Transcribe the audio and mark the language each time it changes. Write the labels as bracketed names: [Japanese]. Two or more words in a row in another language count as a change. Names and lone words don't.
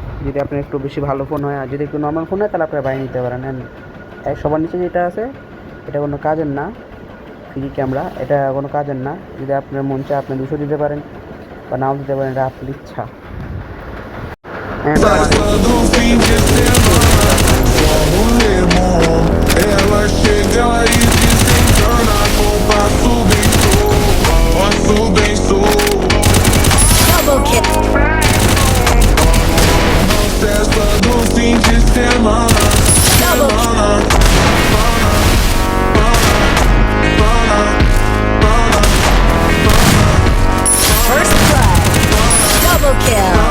[Bangla] যদি আপনার একটু বেশি ভালো ফোন হয়, আর যদি একটু নর্মাল ফোন হয় তাহলে আপনারা বাইরে নিতে পারেন। অ্যান্ড সবার নিচে যেটা আছে এটা কোনো কাজের না, ফ্রি ক্যামেরা, এটা কোনো কাজের না। যদি আপনার মন চায় আপনি 200 দিতে পারেন বা নাও দিতে পারেন, এটা আপনার ইচ্ছা। অ্যান্ড আমার এই [Portuguese] Ela chega e desencana com passo bem solto. [English] Double kick. [Portuguese] Festa do fim de semana. [English] First blood. Double kill.